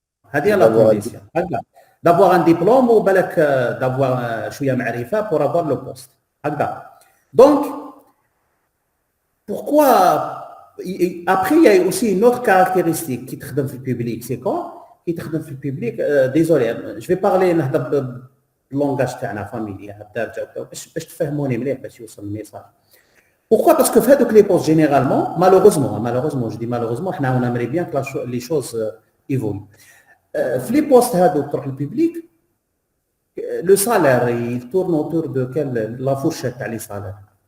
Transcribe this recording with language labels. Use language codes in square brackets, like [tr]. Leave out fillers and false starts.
[fr] هذه la condition. D'avoir un diplôme ou d'avoir شوية معرفة pour avoir le poste. Donc, pourquoi après il y a aussi une autre caractéristique qui تخدم في الببليك, c'est quoi? [ar] Qui تخدم في الببليك, désolé, je vais parler نهضر باللونغاج تاعنا فاميليا الدارجة باش تفهموني مليح باش يوصل الميساج. [fr] Pourquoi? Parce que fait les postes généralement, malheureusement, je dis malheureusement, on aimerait bien que les choses évoluent. Les postes dans le public, le salaire, il tourne autour de la fourchette à les salaires.